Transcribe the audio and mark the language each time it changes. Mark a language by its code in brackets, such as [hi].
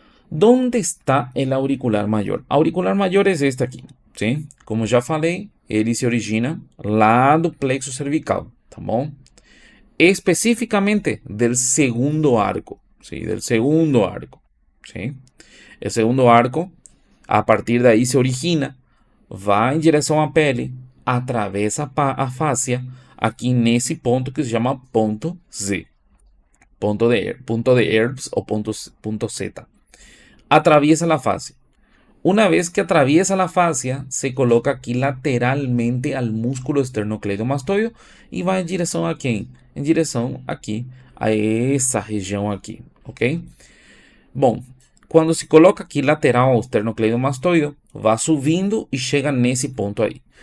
[es] ¿Dónde está el auricular mayor? Auricular mayor es este aqui, ¿sí? [pt] Como já falei, ele se origina lá do plexo cervical, tá bom? [es] Específicamente del segundo arco, ¿sí? Del segundo arco, ¿sí? El segundo arco, a partir de ahí se origina, va en dirección [pt] a pele, atravessa a fascia, aqui nesse ponto [es] que se llama ponto Z, punto de Erbs o punto Z. Atraviesa la fascia. Una vez que atraviesa la fascia, se coloca aquí lateralmente al músculo esternocleidomastoideo y va en dirección a quién? En dirección aquí, [pt] a essa região aqui, [es] ok? [pt] Bom, quando se coloca aqui lateral ao esternocleidomastoideo, vai subindo e chega nesse ponto aí.